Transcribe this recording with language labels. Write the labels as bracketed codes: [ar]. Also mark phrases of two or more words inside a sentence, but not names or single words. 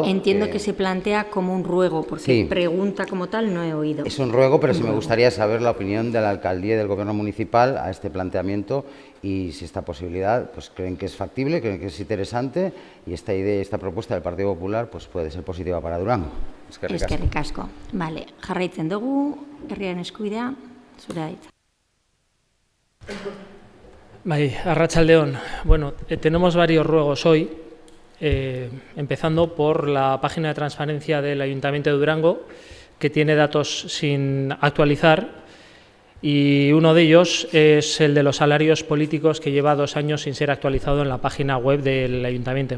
[es] Entiendo que se plantea como un ruego, porque sí, pregunta como tal no he oído. Es un ruego, pero sí me gustaría saber la opinión de la alcaldía y del gobierno municipal a este planteamiento, y si esta posibilidad pues creen que es factible, creen que es interesante, y esta idea, esta propuesta del Partido Popular pues puede ser positiva para Durango. [eu] Eskerrik asko. Vale, jarraitzen dugu, herriaren eskubidea, zure da hitza. Arratsaldeon. [es] Bueno, tenemos varios ruegos hoy. Empezando por la página de transparencia del Ayuntamiento de Durango, que tiene datos sin actualizar, y uno de ellos es el de los salarios políticos, que lleva 2 años sin ser actualizado en la página web del Ayuntamiento.